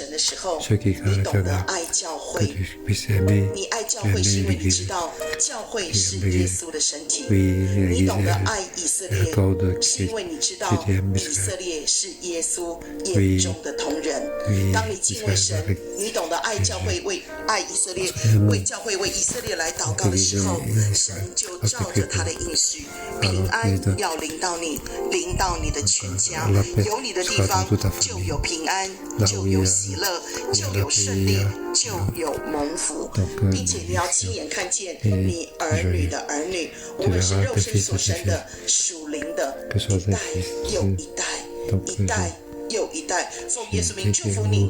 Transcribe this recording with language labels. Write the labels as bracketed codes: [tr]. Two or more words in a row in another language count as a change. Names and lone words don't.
[fr] Ceux qui craignent l'éternel, que tu puisses aimer l'Église. Oui, l'Église est le corps de Christ. Tu aimes Israël. Oui, Israël avec [zh] 平安要临到你，临到你的全家。有你的地方就有平安，就有喜乐，就有顺利，就有蒙福，并且你要亲眼看见你儿女的儿女，无论是肉身所生的、属灵的，一代又一代，一代又一代，奉耶稣名祝福你。